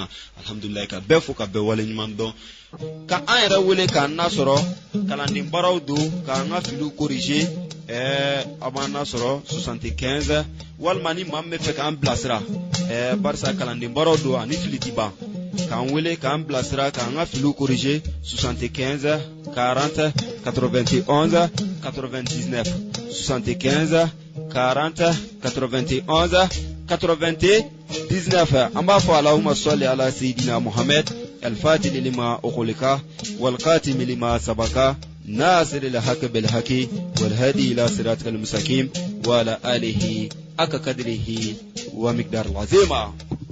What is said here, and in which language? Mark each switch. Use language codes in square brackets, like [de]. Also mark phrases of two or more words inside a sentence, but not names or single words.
[bm] alhamdulilahi ka bɛɛ fo ka bɛɛ wale ɲuman dɔn ka an yɛrɛ wele k'an nasɔrɔ kalanden baaraw don k'an ka filiw corriger a b'an nasɔrɔ 75 walima ni maa min bɛ fɛ k'an bilasira barisa kalanden baaraw don ani fili tɛ ban k'an wele k'an bilasira k'an ka filiw corriger 75 40 91 99 75 40 91 [ar] 99 [bm] an b'a fɔ [ar] اللهم صل على سيدنا محمد الفاتح لما أغلق والقاتم لما سبق ناصر الحق بالحق والهادي إلى صراطك المستقيم وعلى آله حق قدره ومقدار العظيم